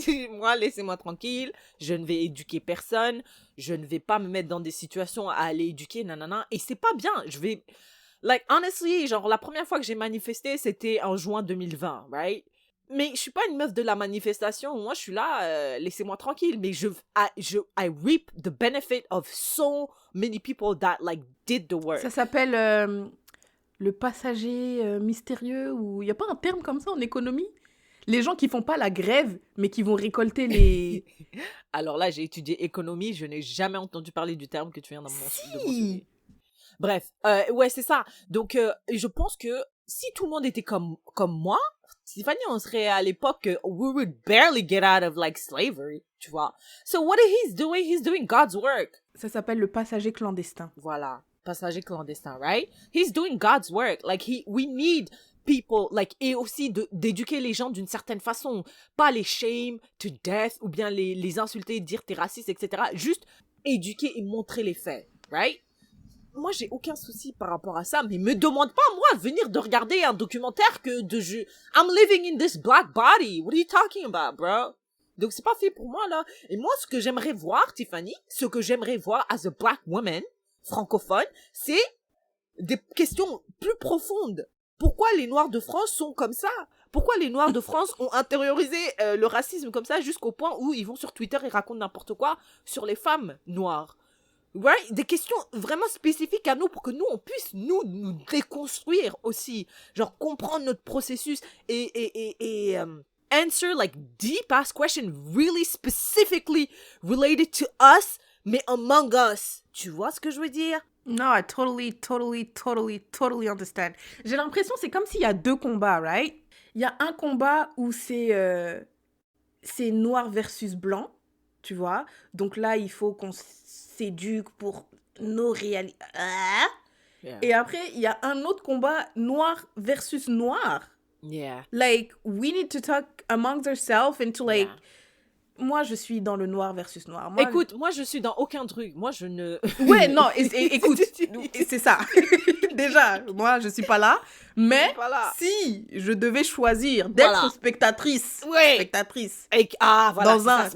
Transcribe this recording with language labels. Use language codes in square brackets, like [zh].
[fr] Moi, laissez-moi tranquille, je ne vais éduquer personne, je ne vais pas me mettre dans des situations à aller éduquer, nanana, et c'est pas bien, je vais... [en] Like, honestly, [fr] genre, la première fois que j'ai manifesté, c'était en juin 2020, [en] right? [fr] Mais je suis pas une meuf de la manifestation. Moi, je suis là, laissez-moi tranquille. Mais [en] I reap the benefit of so many people that, like, did the work. [fr] Ça s'appelle le passager mystérieux, ou il y a pas un terme comme ça en économie? Les gens qui font pas la grève, mais qui vont récolter les... Alors là, j'ai étudié économie, je n'ai jamais entendu parler du terme que tu viens de mentionner. Bref, ouais, c'est ça. Donc, je pense que si tout le monde était comme moi, Tiffany, on serait à l'époque, [en] we would barely get out of, like, slavery, [fr] tu vois. [en] So, what he's doing God's work. [fr] Ça s'appelle le passager clandestin. Voilà, passager clandestin, [en] right? He's doing God's work. Like, we need people, like, [fr] et aussi d'éduquer les gens d'une certaine façon. Pas les [en] shame to death, [fr] ou bien les insulter, dire t'es raciste, etc. Juste éduquer et montrer les faits, right? Moi, j'ai aucun souci par rapport à ça, mais me demande pas, moi, de venir de regarder un documentaire [en] I'm living in this black body. What are you talking about, bro? [fr] Donc, c'est pas fait pour moi, là. Et moi, ce que j'aimerais voir, Tiffany, ce que j'aimerais voir [en] as a black woman, [fr] francophone, c'est des questions plus profondes. Pourquoi les Noirs de France sont comme ça? Pourquoi les Noirs de France ont intériorisé le racisme comme ça jusqu'au point où ils vont sur Twitter et racontent n'importe quoi sur les femmes noires? Right? Des questions vraiment spécifiques à nous pour que nous, on puisse nous déconstruire aussi. Genre, comprendre notre processus et [en] answer, like, deep-ass questions really specifically related to us, [fr] mais [en] among us. [fr] Tu vois ce que je veux dire? [en] No, I totally understand. [fr] J'ai l'impression c'est comme s'il y a deux combats, [en] right? [fr] Il y a un combat où c'est noir versus blanc. tu vois. Donc là, il faut qu'on s'éduque pour nos réalités. [en] Yeah. [fr] Et après, il y a un autre combat, noir versus noir. [en] Yeah. Like, we need to talk amongst ourselves and to like... Yeah. [fr] Moi, je suis dans le noir versus noir. Moi, Écoute, moi, je suis dans aucun truc. Moi, je ne... ouais, non, écoute, c'est ça. Déjà, moi, je suis pas là. Mais Voilà. si je devais choisir d'être Voilà. spectatrice, Ouais. spectatrice Voilà,